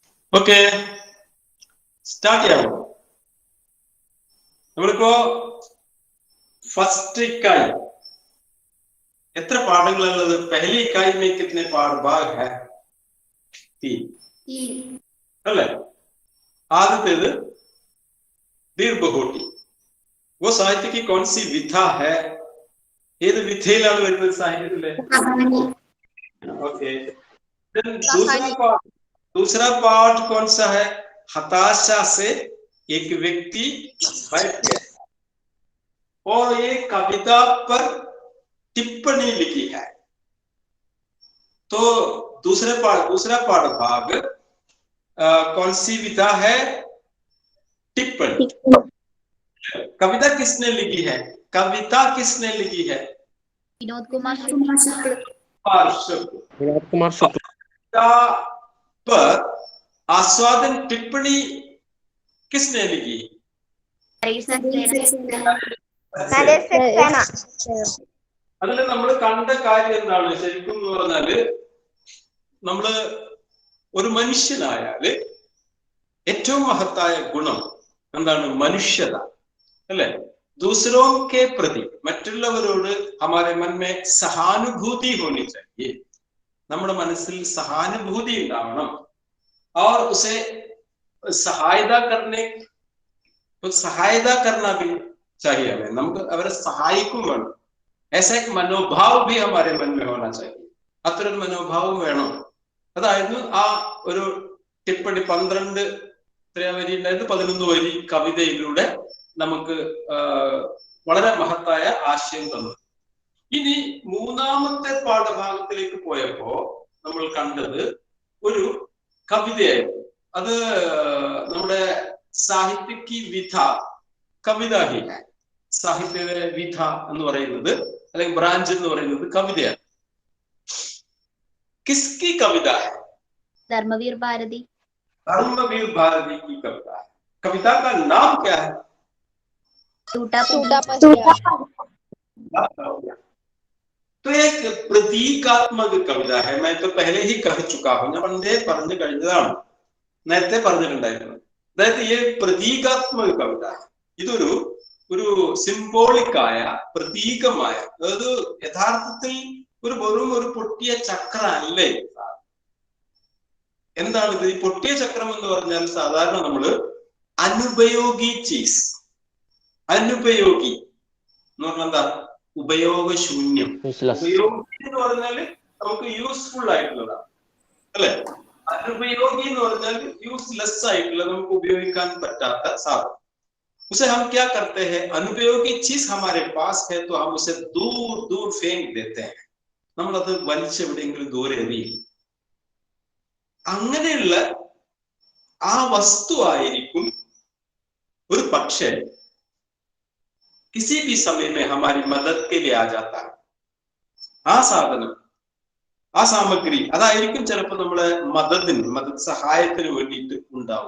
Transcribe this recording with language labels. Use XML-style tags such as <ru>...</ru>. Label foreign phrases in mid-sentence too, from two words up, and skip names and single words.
<ml>ഓക്കെ, സ്റ്റാർട്ട് ചെയ്യാമോ? നമ്മളിപ്പോ ഫസ്റ്റ് ഇക്കായി എത്ര പാഠങ്ങളുള്ളത്?</ml> <hi>पहली इकाई में कितने पाठ भाग है?</hi> <ml>3 അല്ലേ? ആദ്യത്തേത് ദീർഘകോട്ടി.</ml> <hi>वो साहित्य की कौन सी विधा है?</hi> <ml>ഏത് വിധയിലാണ് വരുന്നത് സാഹിത്യത്തിലെ?</ml> <hi>ओके, दूसरा पाठ कौन सा है? हताशा से एक व्यक्ति बैठ गया और ये कविता पर टिप्पणी लिखी है. तो दूसरा पाठ भाग कौन सी विधा है? टिप्पणी. कविता किसने लिखी है? कविता किसने लिखी है? विनोद कुमार शुक्ल. पर आस्वादन टिप्पणी किसने लिखी?</hi> <ml>അതിൽ നമ്മൾ കണ്ട കാര്യം എന്താണ് ശരിക്കും എന്ന് പറഞ്ഞാല്, നമ്മള് ഒരു മനുഷ്യനായാല് ഏറ്റവും മഹത്തായ ഗുണം എന്താണ്? മനുഷ്യത അല്ലെ?</ml> <hi>दूसरों के प्रति, മറ്റുള്ളവരോട് हमारे मन में सहानुभूति होनी चाहिए.</hi> <ml>നമ്മുടെ മനസ്സിൽ സഹാനുഭൂതി ഉണ്ടാവണം.</ml> <hi>और उसे सहायता करना भी चाहिए हमें.</hi> <ml>നമുക്ക് അവരെ സഹായിക്കും വേണം.</ml> <hi>ऐसा एक मनोभाव भी हमारे मन में होना चाहिए.</hi> <ml>അത്തരം മനോഭാവം വേണം. അതായിരുന്നു ആ ഒരു ടിപ്പണി 12 വരി ഉണ്ടായിരുന്നു. 11 വരി കവിതയിലൂടെ നമുക്ക് വളരെ മഹത്തായ ആശയം തന്നു. ഇനി മൂന്നാമത്തെ പാഠഭാഗത്തിലേക്ക് പോയപ്പോ നമ്മൾ കണ്ടത് ഒരു കവിതയായിരുന്നു. അത് നമ്മുടെ സാഹിത്യക്ക് വിധ കവിത ഹി. സാഹിത്യ വിധ എന്ന് പറയുന്നത് അല്ലെങ്കിൽ ബ്രാഞ്ച് എന്ന് പറയുന്നത് കവിതയാണ്.</ml> <hi>किसकी कविता है? धर्मवीर भारती. धर्मवीर भारती की कविता है. कविता का नाम क्या है? टूटा. तो एक प्रतीकात्मक कविता है. मैं तो पहले ही कह चुका हूं.</hi> <ml>ഞാൻ പണ്ടേ പറഞ്ഞു കഴിഞ്ഞതാണ്, നേരത്തെ പറഞ്ഞിട്ടുണ്ടായിരുന്നു. അതായത് ഈ പ്രതീകാത്മക കവിത ഇതൊരു സിംബോളിക്കായ പ്രതീകമായ, അതായത് യഥാർത്ഥത്തിൽ വെറും ഒരു പൊട്ടിയ ചക്ര അല്ലേ. എന്താണ് ഇത്? ഈ പൊട്ടിയ ചക്രം എന്ന് പറഞ്ഞാൽ സാധാരണ നമ്മള്</ml> <hi>अनुपयोगी चीज़,</hi> <ml>അനുപയോഗി എന്ന് പറഞ്ഞാൽ എന്താ? ഉപയോഗശൂന്യം. ഉപയോഗി എന്ന് പറഞ്ഞാല് നമുക്ക് യൂസ്ഫുൾ ആയിട്ടുള്ളതാണ് അല്ലെ? അനുപയോഗി എന്ന് പറഞ്ഞാൽ യൂസ്ലെസ് ആയിട്ടുള്ള, നമുക്ക് ഉപയോഗിക്കാൻ പറ്റാത്ത സാധനം.</ml> <hi>उसे हम क्या करते हैं? अनुपयोगी चीज हमारे पास है तो हम उसे दूर दूर फेंक देते हैं.</hi> <ml>നമ്മളത് വലിച്ചെവിടെയെങ്കിലും ദൂരെ എറിയും. അങ്ങനെയുള്ള ആ വസ്തു ആയിരിക്കും ഒരു പക്ഷേ</ml> <hi>किसी भी समय में हमारी मदद के लिए आ जाता है.</hi> <ml>ആ സാധനം, ആ സാമഗ്രി അതായിരിക്കും ചിലപ്പോൾ നമ്മളെ മദത് സഹായത്തിന് വേണ്ടിയിട്ട് ഉണ്ടാവുക.</ml>